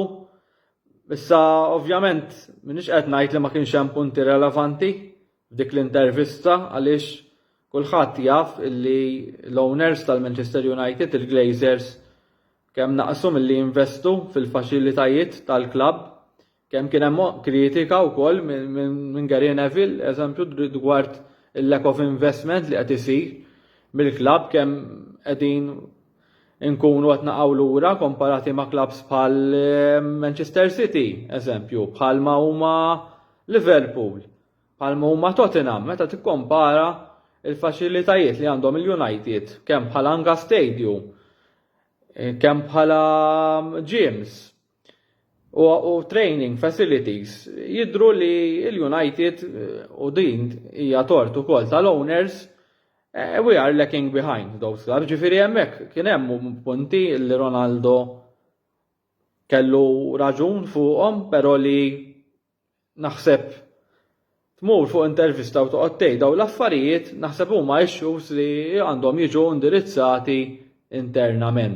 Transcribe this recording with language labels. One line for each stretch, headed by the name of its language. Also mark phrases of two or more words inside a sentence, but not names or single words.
Maltese: Issa ovvjament m'iniex qed ngħid li ma kienx hemm punti relevanti f'dik l-intervista għaliex kulħadd jaf illi l-owners tal-Manchester United, il-Glazers, kemm naqsu milli jinvestu fil-faċilitajiet tal-klabb, kemm kien hemm kritika wkoll minn Gary Neville, eżempju rigward il-
English: lack of investment
Maltese: li qed isir mill-klabb, kemm qegħdin inkunu qed naqgħu lura komparati ma' klabbs bħal Manchester City, eżempju, bħalma huma Liverpool, bħalma huma Tottenham, meta tikkompara il-faċilitajiet li għandhom il-United, kemm bħala Anga Stadium, kemm bħala gyms u
English: training facilities,
Maltese: jidhru li il-United u din hija tort ukoll tal-owners
English: we are lacking behind those clubs.
Maltese: Ġifieri hemmhekk kien hemm punti li Ronaldo kellu raġun fuqhom, però li naħseb tmur fuq intervista u toqgħod tgħid dawn l-affarijiet naħseb huma issues li għandhom jiġu indirizzati internament.